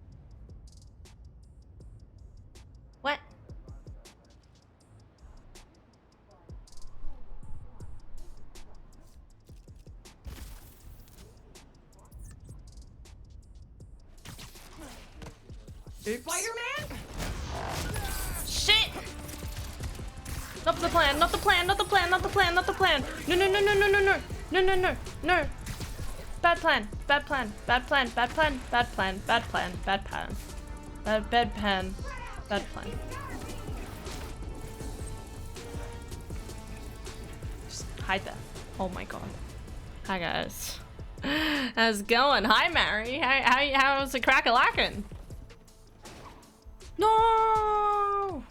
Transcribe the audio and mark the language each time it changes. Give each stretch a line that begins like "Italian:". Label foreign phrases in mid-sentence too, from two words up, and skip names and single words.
English: What? Oops. Spider-Man? Shit! Not the plan, not the plan, not the plan, not the plan, not the plan. No, no, no, no, no, no, no, no, no, no, no. Bad plan, bad plan, bad plan, bad plan, bad plan, bad plan, bad plan. Bad plan, bad plan. Just hide that. Oh my god. Hi guys. How's it going? Hi Mary. How's the crack-a-lackin'? No!